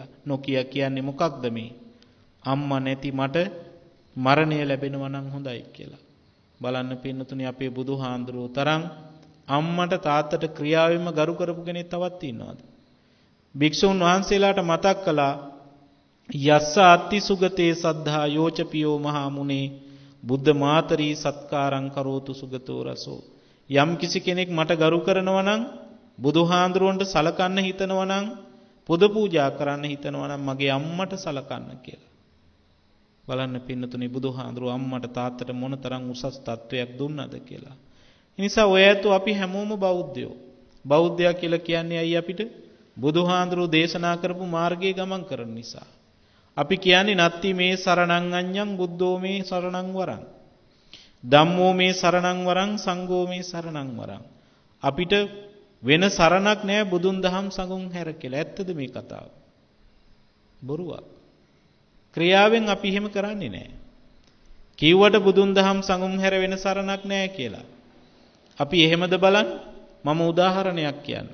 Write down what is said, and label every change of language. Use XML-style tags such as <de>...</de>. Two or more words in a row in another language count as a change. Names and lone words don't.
<si>නොකිය කියන්නේ මොකක්ද මේ? අම්මා නැති මට මරණය ලැබෙනවා නම් හොඳයි කියලා. බලන්න පින්නතුනි අපේ බුදුහාඳුරෝ තරම් අම්මට තාත්තට ක්‍රියාවෙම ගරු කරපු කෙනෙක් තවත් ඉන්නවද? භික්ෂුන් වහන්සේලාට මතක් කළා</si> <pi>යස්ස අත්ති සුගතේ සද්ධා යෝචපියෝ මහා මුනේ බුද්ධ මාතරී සත්කාරං කරෝතු සුගතෝ රසෝ.</pi> <si>යම් කිසි කෙනෙක් මට ගරු කරනවා නම් බුදුහාඳුරන්ට සලකන්න හිතනවා නම් පුද පූජා කරන්න හිතනවා නම් මගේ අම්මට සලකන්න කියලා. බලන්න පින්නතුනි බුදුහාඳුරෝ අම්මට තාත්තට මොනතරම් උසස් තත්වයක් දුන්නද කියලා. ඒ නිසා ඔය ඇතු අපි හැමෝම බෞද්ධයෝ. බෞද්ධයා කියලා කියන්නේ අයි අපිට බුදුහාඳුරෝ දේශනා කරපු මාර්ගයේ ගමන් කරන නිසා. අපි කියන්නේ</si> <pi>නත්ති මේ සරණං අඤ්ඤං බුද්ධෝ මේ සරණං වරං. ධම්මෝ මේ සරණං වරං සංඝෝ මේ සරණං වරං.</pi> <si>අපිට වෙන සරණක් නෑ බුදුන් දහම් සංඝුන් හැර කියලා. ඇත්තද මේ කතාව? බොරුවක්. ක්‍රියාවෙන් අපි එහෙම කරන්නේ නෑ. කිව්වට බුදුන් දහම් සංඝුන් හැර වෙන සරණක් නෑ කියලා. අපි එහෙමද බලන්න? මම උදාහරණයක් කියන්නම්.</si>